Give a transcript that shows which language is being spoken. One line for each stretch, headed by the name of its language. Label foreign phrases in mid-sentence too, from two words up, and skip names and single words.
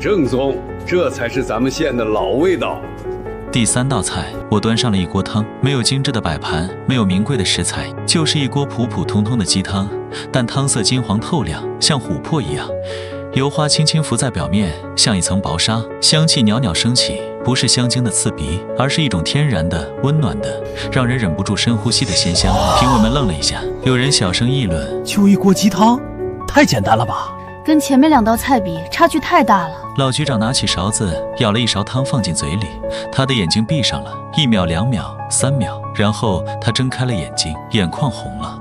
Chinese: 正宗，這才是咱們縣的老味道。第3道菜，我端上了一鍋湯，沒有精緻的擺盤，沒有名貴的食材，就是一鍋普普通通的雞湯，但湯色金黃透亮，像琥珀一樣，油花輕輕浮在表面，像一層薄紗，香氣裊裊升起，不是香精的刺鼻，而是一種天然的、溫暖的，讓人忍不住深呼吸的鮮香。評委們愣了一下，有人小聲議論： 就一鍋雞湯，太簡單了吧？跟前面2道菜比，差距太大了。老局長拿起勺子，舀了一勺湯放進嘴裡，他的眼睛閉上了，1秒、2秒、3秒，然後他睜開了眼睛，眼眶紅了。